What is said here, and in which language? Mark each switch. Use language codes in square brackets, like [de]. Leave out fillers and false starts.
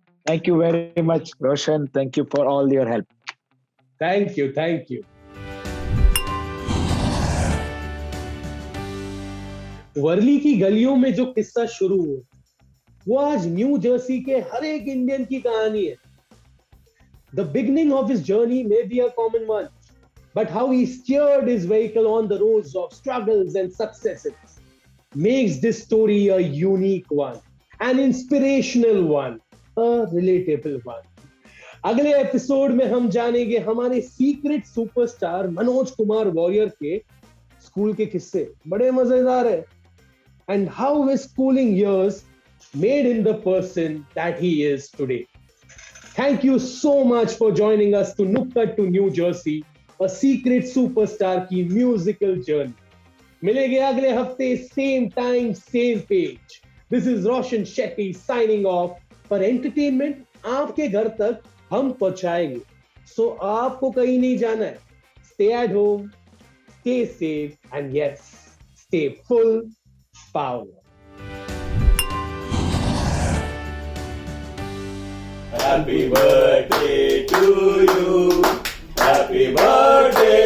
[en] Thank you very much Roshan, thank you for all your help. Thank you, thank you. [hi] Worli की गलियों में जो किस्सा शुरू हुआ, वो आज न्यू जर्सी के हर एक इंडियन की कहानी है। [en] The beginning of his journey may be a common one, but how he steered his vehicle on the roads of struggles and successes makes this story a unique one, an inspirational one, a relatable one. [hi] अगले episode में हम जानेंगे हमारे secret superstar Manoj Kumar warrior के school के किस्से। बड़े मजेदार है। [en] And how his schooling years made him the person that he is today. Thank you so much for joining us to Nukkad to New Jersey, a secret superstar की musical journey. मिलेंगे अगले हफ्ते, same time, same page. This is Roshan Shetty signing off. [hi] पर entertainment आपके घर तक हम पहुंचाएंगे, so आपको कहीं नहीं जाना है। [en] Stay at home, stay safe, and yes, stay full power. Happy birthday to you. Happy birthday.